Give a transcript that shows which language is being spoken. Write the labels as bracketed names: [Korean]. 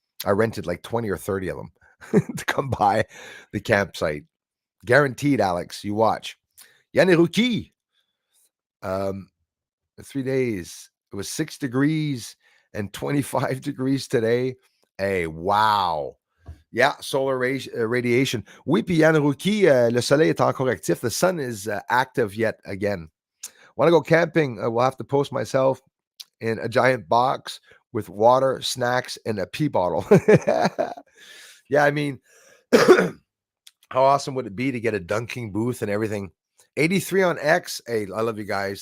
[English] I rented like 20 or 30 of them to come by the campsite. Guaranteed, Alex. You watch. Yaneruki. 3 days. It was 6 degrees and 25 degrees today. Hey, wow. Yeah, solar radiation. [French] Oui, puis Yaneruki, le soleil est encore actif. [English] The sun is active yet again. Want to go camping? We'll have to post myself in a giant box with water, snacks, and a pee bottle. Yeah, I mean... How awesome would it be to get a dunking booth and everything? 83 on X. Hey, I love you guys.